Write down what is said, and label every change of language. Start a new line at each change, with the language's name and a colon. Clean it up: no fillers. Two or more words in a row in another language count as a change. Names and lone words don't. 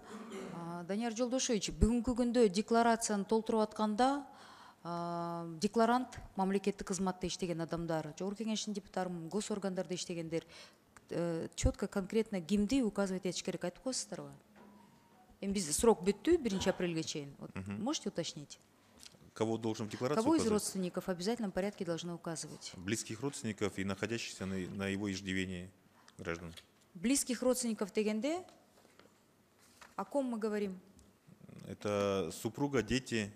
Kyrgyz: Данияр Жолдошевич, бүгүнкү күндө декларацияны толтуруп атканда декларант мамлекеттик кызматта иштеген адамдар, жогорку кеңештин депутаттары, госоргандарда иштегендер
Russian: четко, конкретно
Kyrgyz: кимди указывать этиш керек айтып коесуздарбы? Эми биз срок бүттү 1 апрелге чейин.
Russian: Можете уточнить? Кого должен в декларации Кого из указывать? родственников в обязательном порядке должны указывать? Близких родственников и находящихся на его иждивении граждан. Близких родственников дегенде, о ком мы говорим? Это супруга, дети.